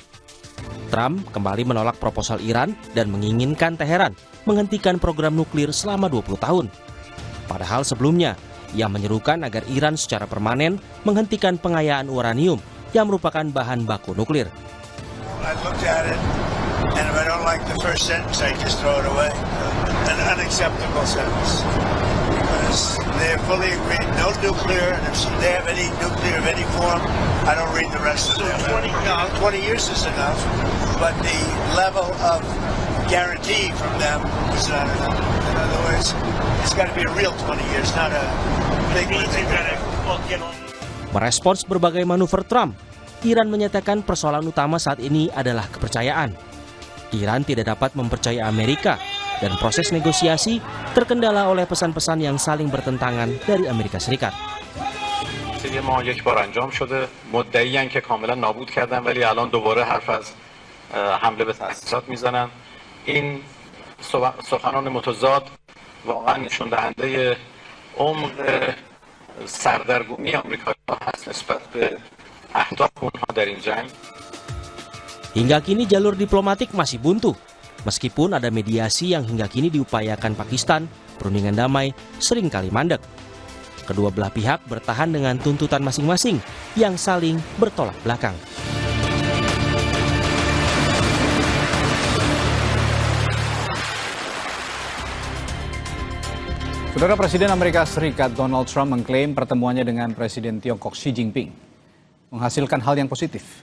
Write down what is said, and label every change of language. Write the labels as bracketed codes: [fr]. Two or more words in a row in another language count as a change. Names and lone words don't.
[id] Trump kembali menolak proposal Iran dan menginginkan Teheran menghentikan program nuklir selama 20 tahun. Padahal sebelumnya, ia menyerukan agar Iran secara permanen menghentikan pengayaan uranium yang merupakan bahan baku nuklir. [en] And if I don't like the first sentence, I just throw it away. An unacceptable sentence. Because they fully agreed, no nuclear, and if they have any nuclear of any form, I don't read the rest of them. 20 years is enough, but the level of guarantee from them is not enough. In other words, it's got to be a real 20 years, not a big one. [id] Merespons berbagai manuver Trump, Iran menyatakan persoalan utama saat ini adalah kepercayaan. Iran tidak dapat mempercayai Amerika dan proses negosiasi terkendala oleh pesan-pesan yang saling bertentangan dari Amerika Serikat. [fa] ما یک بار انجام شده مدعیان که کاملا نابود کردن ولی الان دوباره حرف از حمله به تأسیسات میزنن این سخنان متضاد واقعا نشون دهنده عمق سردرگمی آمریکایی‌ها هست نسبت به اهداف اونها در این جنگ. [id] Hingga kini jalur diplomatik masih buntu. Meskipun ada mediasi yang hingga kini diupayakan Pakistan, perundingan damai seringkali mandek. Kedua belah pihak bertahan dengan tuntutan masing-masing yang saling bertolak belakang. Saudara, Presiden Amerika Serikat Donald Trump mengklaim pertemuannya dengan Presiden Tiongkok Xi Jinping menghasilkan hal yang positif.